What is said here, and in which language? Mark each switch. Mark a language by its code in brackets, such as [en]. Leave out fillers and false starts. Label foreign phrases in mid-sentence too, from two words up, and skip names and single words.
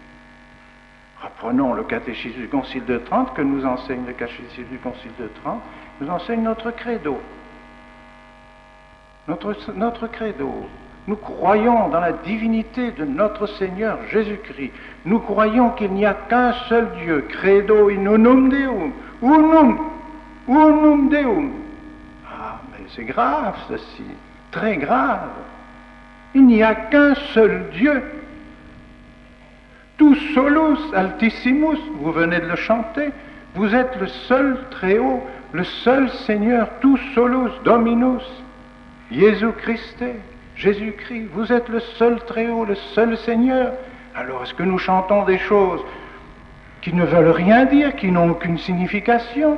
[fr] Reprenons le catéchisme du Concile de Trente, que nous enseigne le catéchisme du Concile de Trente, nous enseigne notre credo. Notre credo. Nous croyons dans la divinité de notre Seigneur Jésus-Christ. Nous croyons qu'il n'y a qu'un seul Dieu. [la] Credo in unum Deum. Unum Deum. [fr] Ah, mais c'est grave ceci. Très grave. Il n'y a qu'un seul Dieu. [la] Tu solus altissimus. [fr] Vous venez de le chanter. Vous êtes le seul très haut, le seul Seigneur. [la] Tu solus Dominus. [fr] Jésus-Christ, Jésus-Christ, vous êtes le seul très haut, le seul Seigneur. Alors est-ce que nous chantons des choses qui ne veulent rien dire, qui n'ont aucune signification?